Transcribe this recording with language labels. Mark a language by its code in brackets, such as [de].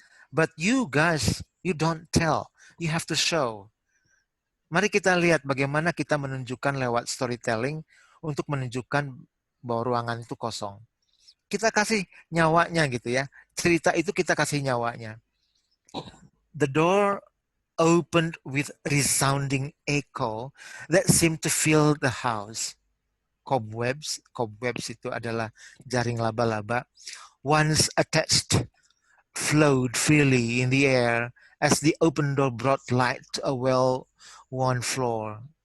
[en] But you guys, you don't tell. You have to show. [id] Mari kita lihat bagaimana kita menunjukkan lewat storytelling untuk menunjukkan bahwa ruangan itu kosong. Kita kasih nyawanya gitu ya. Cerita itu kita kasih nyawanya. [en] The door opened with resounding echo that seemed to fill the house. [id] Cobwebs itu adalah jaring laba-laba. [en] Once attached, flowed freely in the air as the open door brought light to a well-worn floor.